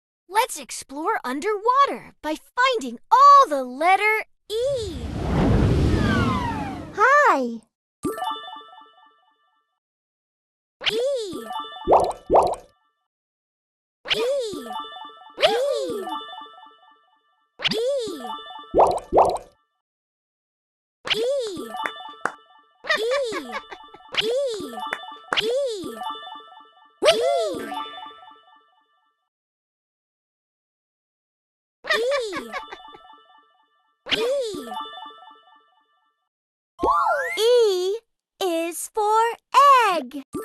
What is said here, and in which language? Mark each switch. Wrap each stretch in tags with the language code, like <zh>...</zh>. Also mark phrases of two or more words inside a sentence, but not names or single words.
<en>Let's explore underwater by finding all the letter E. Hi. E. E. E. E. E. E. E. E. E. E is for egg.</en>